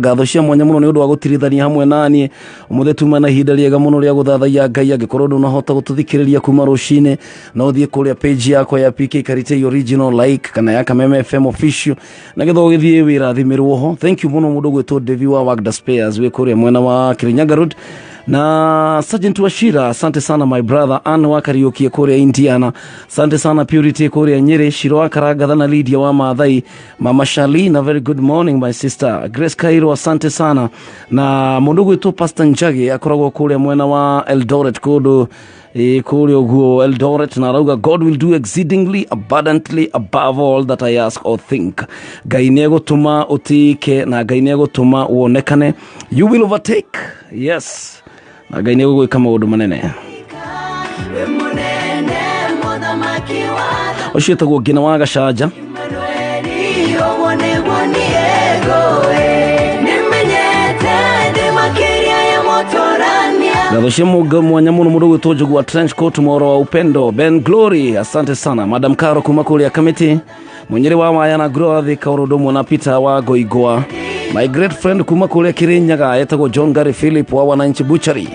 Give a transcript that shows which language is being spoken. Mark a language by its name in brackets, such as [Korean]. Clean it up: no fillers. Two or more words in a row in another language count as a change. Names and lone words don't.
[Kikuyu] ngatho cia mwanya muno ni undu wa gutirithania hamwe nanie umuthe tuma na ihinda riega muno ria guthathaiya Ngai angikorwo ndunahota gututhikiriria kuma rucini no thie kuria page yakwa ya PK Karitei original like kana ya Kameme FM official na getho githie wirathimirwo ho [English] thank you [Kikuyu] muno mundu gwitwo Devi wa Wagda Spares we kuria mwena wa Kirinyaga Road Na Sergeant Washira, [Swahili] asante sana [English] my brother. [Kikuyu] Anne wa Kariuki Korea Indiana, [Swahili] asante sana [Kikuyu] Purity Korea Nyeri, Shiro Akaraga na Lydia wa Maathai, Mama Shalina, [English] very good morning my sister. [Kikuyu] Grace Kairo, [Swahili] asante sana. [Kikuyu] Na mundugu ito Pastor Njagi akoragwo kuria mwena wa Eldoret kodo kuri oguo Eldoret na rauga [English] God will do exceedingly abundantly above all that I ask or think. [Kikuyu] Ngai nĩegũtũma ũtĩke na Ngai nĩegũtũma wonekane. [English] You will overtake. Yes. [Kikuyu] Na Ngai nĩegũgwĩka maũndũ manene. Ũcio etagwo Ngina wa Gacanja. Gatho cia mũnga mwanya mũno mũndũ gwĩtwo Njogu wa Trench Coat Moro wa Upendo Ben Glory, [Swahili] asante sana. [Kikuyu] Madam Karo kuma kũrĩa Kamiti, Munyere wa Maya na Grow Thika Orodomo na Peter wa Goigwa. [English] My great friend [Kikuyu] kuma kũrĩa Kirinyaga etagwo John Gary Philip wa Wananchi Butchery.